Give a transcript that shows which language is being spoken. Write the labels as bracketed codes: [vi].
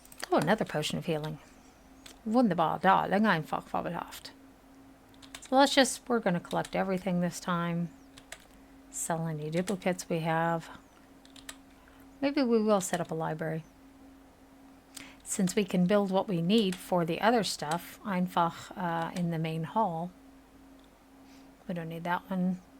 [en] Oh, another potion of healing. [de] Wunderbar, darling, einfach fabelhaft. [en] So we're going to collect everything this time. Sell any duplicates we have. Maybe we will set up a library. Since we can build what we need for the other stuff, [de] einfach [en] in the main hall. We don't need that one.